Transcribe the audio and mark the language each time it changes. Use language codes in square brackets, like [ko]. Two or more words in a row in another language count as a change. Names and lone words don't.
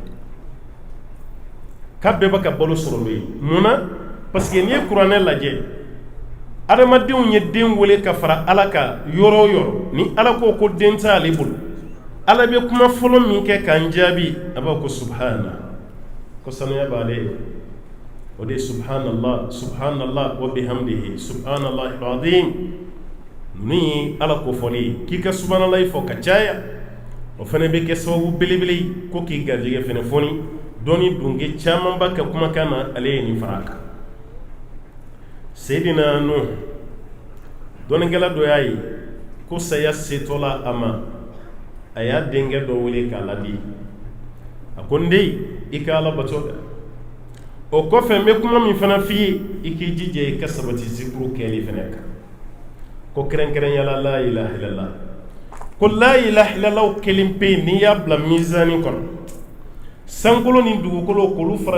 [bm] k'a bɛɛ b'a ka balo sɔrɔ n'o ye mun na parce que n'i ye kuranɛ lajɛ adamadenw ye den wele ka fara Ala kan yɔrɔ o yɔrɔ ni Ala ko den tɛ ale bolo Ala bɛ kuma fɔlɔ min kɛ k'an jaabi a b'a ko subhana ko sanuya b'ale ye o de ye [ar] سبحان الله سبحان الله وبحمده سبحان الله العظيم [bm] ninnu ye Ala ko fɔli ye k'i ka subhanallah fɔ ka caya o fana bɛ kɛ sababu belebele ye ko k'i garijɛgɛ fana fɔni dɔnni dunke caman ba ka kumakan na ale ye nin fara a kan Seydina Nuh dɔnikɛla dɔ y'a ye ko saya setɔla a ma a y'a denkɛ dɔ wele k'a ladi a ko n den i ka ala bato kɛ o kɔfɛ n bɛ kuma min fana f'i ye i k'i jija i ka sabati zikuru kɛli fana kan ko kɛrɛnkɛrɛnyala [ar] لا إله إلا الله [bm] ko [ar] لا إله إلا الله [bm] kelen pe yen n'i y'a bila mizani kɔnɔ sankolo ni dugukolo k'olu fara